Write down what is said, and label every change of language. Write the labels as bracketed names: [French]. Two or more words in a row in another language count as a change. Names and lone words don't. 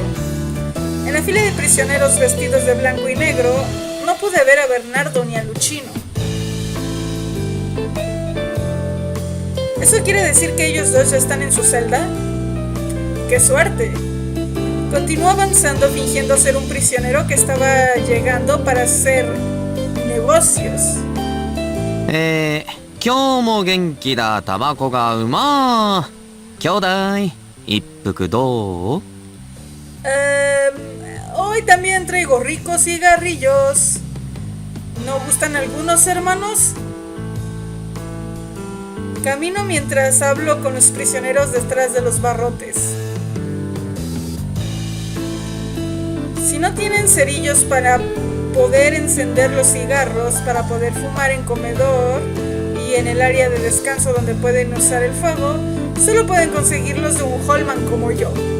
[Spanish] En la fila de prisioneros vestidos de blanco y negro, no pude ver a Bernardo ni a Luchino. ¿Eso quiere decir que ellos dos ya están en su celda? ¡Qué suerte! Continuó avanzando fingiendo ser un prisionero que estaba llegando para hacer negocios. [Japanese] 今日も元気だタバコがうま兄弟一服どう [Spanish] Hoy también traigo ricos cigarrillos. ¿No gustan algunos, hermanos? Camino mientras hablo con los prisioneros detrás de los barrotes. Si no tienen cerillos para poder encender los cigarros, para poder fumar en comedor y en el área de descanso donde pueden usar el fuego, solo pueden conseguirlos de un Holman como yo.